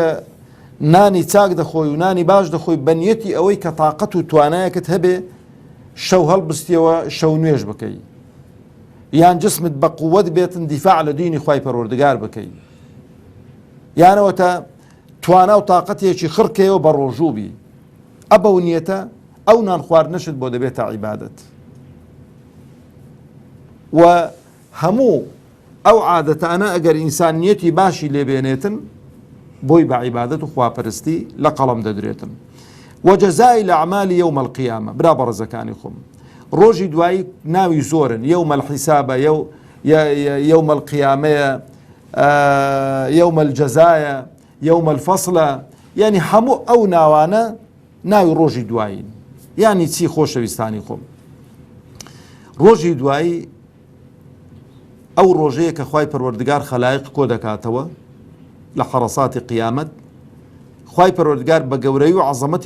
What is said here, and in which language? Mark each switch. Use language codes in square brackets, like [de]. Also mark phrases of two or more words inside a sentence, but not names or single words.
[ckb] نانی چاک دەخۆی و نانی باش دەخۆی بەنیەتی ئەوەی کە تااقەت و توانایەکت هەبێ شەو هەڵبستیەوە شەو نوێژ بکەی یان جسمت بە قووەت بێتن دیفاع لە دینی خوای پەروەردگار بکەی یانەوە تا توانا و تااقەتێکی خڕکەوە بە ڕۆژوو بی ئەبە نیەتە ئەو نان خواردنەشت بۆ دەبێتە عیبادەت و هەموو ئەو عادەتانە ئەگەر ئینسانیەتی باشی لێبێنێتن بۆی بە عیبادەت و خواپەرستی لە قەڵەم دەدرێتن [ar] وجزاء الأعمال يوم القيامة [ckb] برا بەڕێزەکانی خۆم ڕۆژی دوایی ناوی زۆرن [ar] يوم الحساب يوم القيامة يوم الجزاء يوم الفصل [ckb] يعني هەموو ئەو ناوانە ناوی ڕۆژی دوایین یعنی چی خۆشەویستانی خۆم ڕۆژی دوایی ئەو ڕۆژەیە کە خوای پەروەردگار خەلایق کۆ دەکاتەوە لە حەرەساتی قیامەت خوای پەروەردگار بە گەورەی و عەزەمەتی